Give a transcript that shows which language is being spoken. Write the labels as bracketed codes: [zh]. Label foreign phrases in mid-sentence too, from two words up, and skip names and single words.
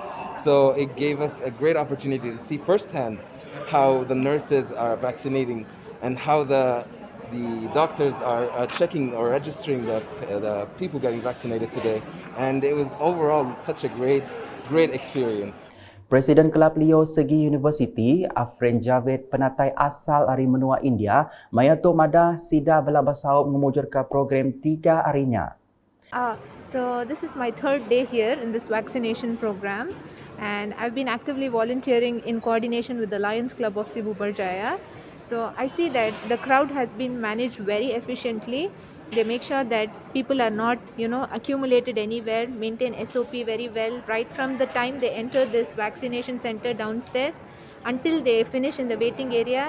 [en] So it gave us a great opportunity to see firsthand how the nurses are vaccinating and how the doctors are checking or registering the people getting vaccinated today. And it was overall such a great experience. [iba] Presiden Kelab Leo Segi University, Afren Javed penatai asal dari menua India, mayato madah sida bela basaup ngemujur ke program 3 harinya. [en] So this is my third day here in this vaccination program, and I've been actively volunteering in coordination with the Lions Club of Sibu Berjaya. So I see that the crowd has been managed very efficiently. They make sure that people are not, accumulated anywhere, maintain SOP very well, right from the time they enter this vaccination center downstairs until they finish in the waiting area.